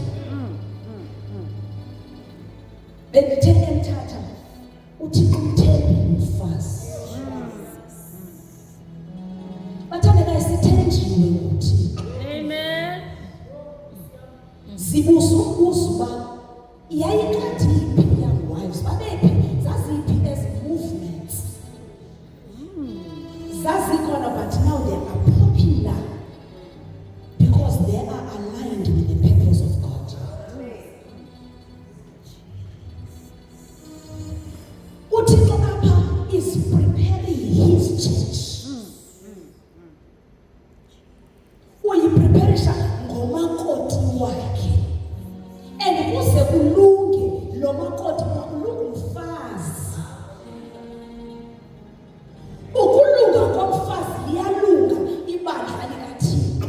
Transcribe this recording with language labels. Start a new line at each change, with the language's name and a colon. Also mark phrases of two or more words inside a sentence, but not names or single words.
Xhosa: Bendithe emthatha uThixo umthembe umfazi. Bathandekayo sithenjiwe nguThixo. Amen. Zibuza umbuzo uba yayikade iphi
English: young wives
Xhosa: babephi zaziphi ezi movements zazikhona,
English: but now they are popular because they are aligned with the purpose of God.
Xhosa: uThixo apha
English: is preparing his church.
Xhosa: Uyipreparisha ngomakoti wakhe. And kuze kulunge lo makoti kulunga umfazi. Ukulunga komfazi liyalunga ibandla likaThixo.